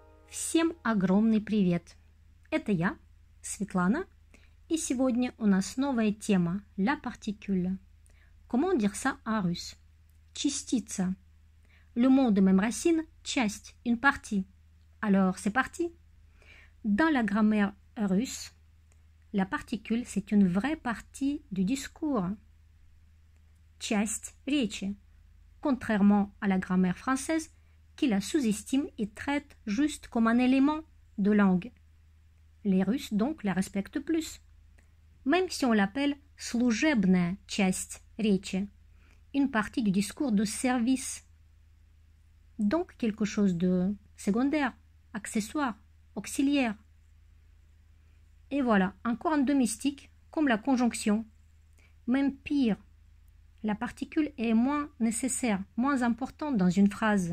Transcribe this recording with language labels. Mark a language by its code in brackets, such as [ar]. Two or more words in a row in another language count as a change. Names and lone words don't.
[ru] Всем огромный привет! Это я, Светлана, и сегодня у нас новая тема [fr] la particule. Comment dire ça en russe? Частица. Le mot de même racine, часть, une partie. Alors, c'est parti. Dans la grammaire russe, la particule, c'est une vraie partie du discours. [ru] Часть речи. [fr] Contrairement à la grammaire française, qui la sous-estime et traite juste comme un élément de langue. Les Russes, donc, la respectent plus. Même si on l'appelle [ru] служебная часть речи, [fr] une partie du discours de service. Donc, quelque chose de secondaire, accessoire, auxiliaire. Et voilà, encore un domestique, comme la conjonction. Même pire, la particule est moins nécessaire, moins importante dans une phrase.